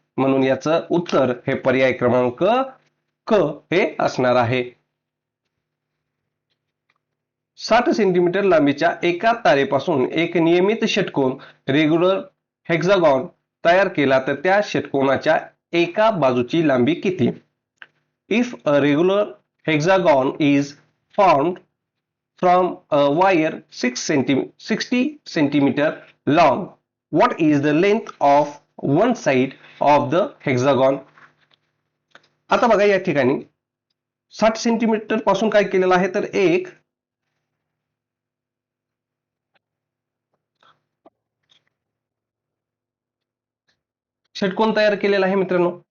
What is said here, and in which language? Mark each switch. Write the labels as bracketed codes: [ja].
[mr] म्हणून याचं उत्तर हे पर्याय क्रमांक क हे असणार आहे. 60 सेंटीमीटर लांबीच्या एका तारेपासून एक नियमित षटकोन रेग्युलर हेक्सागॉन तयार केला तर त्या षटकोनाच्या एका बाजूची लांबी किती? [en] If a regular hexagon is formed from a wire 60 centimeter long, what is the length of one side of the hexagon. [mr] आता बघा या ठिकाणी 60 सेंटीमीटर पासून काय केलेलं आहे तर एक षटकोन तयार केलेला आहे मित्रांनो.